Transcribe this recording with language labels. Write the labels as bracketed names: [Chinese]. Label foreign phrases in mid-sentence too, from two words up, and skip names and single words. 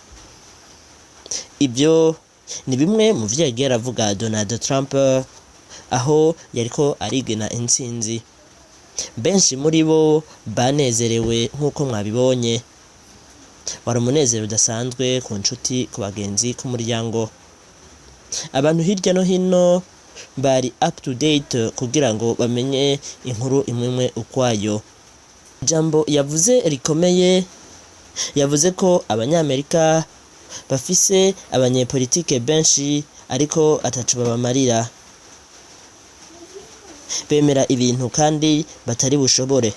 [Rundi] Ibyo ni bimwe mu byo yagiye aravuga Donald Trump aho yariko arigena intsinzi. Benshi muri bo banezerewe nkuko mwabibonye. Wari umunezero udasanzwe ku nshuti, ku bagenzi, ku muryango. Abantu hirya no hino bari [English] up to date [Rundi] kugira ngo bamenye inkuru imwe ukwayo. Ijambo yavuze rikomeye. Yavuze ko abanyamerika bafise abanyepolitike benshi ariko atacu babamarira. Bemera ibintu kandi batari bushobore.